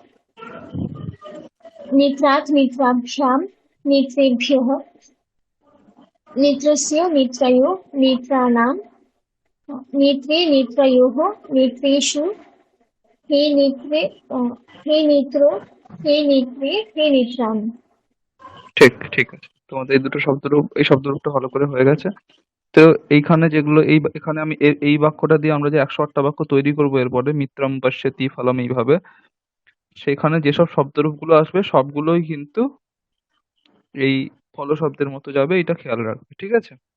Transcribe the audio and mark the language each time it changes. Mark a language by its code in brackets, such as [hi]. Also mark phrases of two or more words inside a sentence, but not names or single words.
[sa] नेत्रात् नेत्राभ्यां नेत्रेभ्यः नेत्रस्य नेत्रयो नेत्राणां नेत्रे नेत्रयोः नेत्रेषु हे नेत्रे हे नेत्रो हे नेत्रे हे नेत्राणि [bn] ঠিক, ঠিক আছে, তোমাদের এই দুটো শব্দরূপ, এই শব্দরূপটা ভালো করে হয়ে গেছে। তো এইখানে যেগুলো এখানে আমি এই বাক্যটা দিয়ে আমরা যে 108টা বাক্য তৈরি করবো এরপরে, [sa] মিত্রম পশ্যতি ফলম, [bn] এইভাবে সেখানে যেসব শব্দরূপগুলো আসবে সবগুলোই কিন্তু এই ফল শব্দের মতো যাবে, এটা খেয়াল রাখবে, ঠিক আছে?